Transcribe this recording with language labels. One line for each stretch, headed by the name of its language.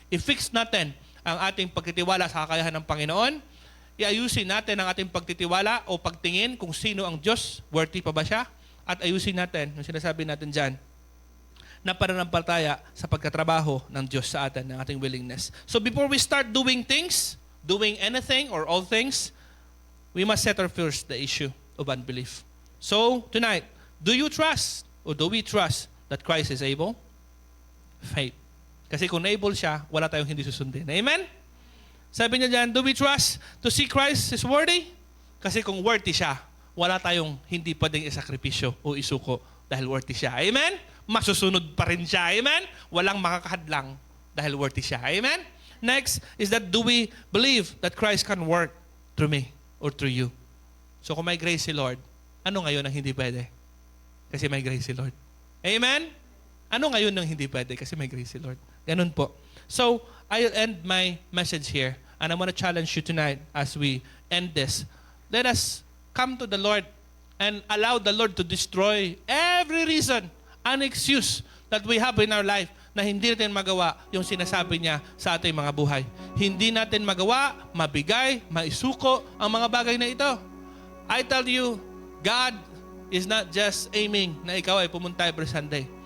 Filipino: I-fix natin ang ating pagtitiwala sa kakayahan ng Panginoon. Iayusin natin ang ating pagtitiwala o pagtingin kung sino ang Diyos, worthy pa ba siya? At ayusin natin, yung sinasabi natin dyan, na pananampalataya sa pagkatrabaho ng Diyos sa atin, ng ating willingness.
English: So before we start doing things, doing anything or all things, we must settle first the issue of unbelief. So tonight, do you trust or do we trust that Christ is able? Faith.
Filipino: Kasi kung able siya, wala tayong hindi susundin. Amen?
English: Sabi niya dyan, do we trust to see Christ is worthy?
Filipino: Kasi kung worthy siya, wala tayong hindi pwedeng isakripisyo o isuko dahil worthy siya. Amen? Masusunod pa rin siya. Amen? Walang makakahadlang dahil worthy siya. Amen?
English: Next is that do we believe that Christ can work through me or through you?
Filipino: So kung may grace si Lord, ano ngayon ang hindi pwede? Kasi may grace si Lord. Amen? Ano ngayon ang hindi pwede? Kasi may grace si Lord. Ganun po.
English: So, I'll end my message here. And I want to challenge you tonight as we end this. Let us come to the Lord and allow the Lord to destroy every reason, an excuse that we have in our life na hindi natin magawa yung sinasabi niya sa ating mga buhay.
Filipino: Hindi natin magawa, mabigay, maisuko ang mga bagay na ito.
English: I tell you, God is not just aiming na ikaw ay pumunta every Sunday.